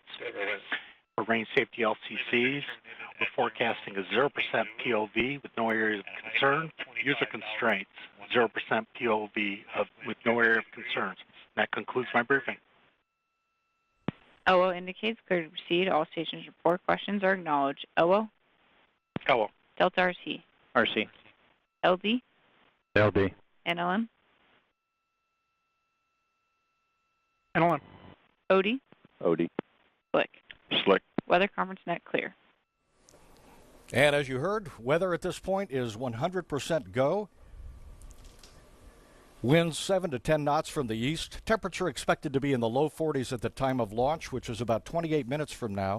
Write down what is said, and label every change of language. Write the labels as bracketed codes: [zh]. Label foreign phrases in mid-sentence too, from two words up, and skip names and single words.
[en] For range safety LCCs, we're forecasting a 0% POV with no area of concern. User constraints, 0% POV with no area of concerns. That concludes my briefing. OO indicates clear to proceed. All stations report. Questions are acknowledged. OO. Hello. Delta RC. RC. LD. LD. NLM. NLM. OD. OD. SLIC. SLIC. Weather Conference Net clear. And as you heard, weather at this point is 100% go. Winds 7 to 10 knots from the east. Temperature expected to be in the low 40s at the time of launch, which is about 28 minutes from now.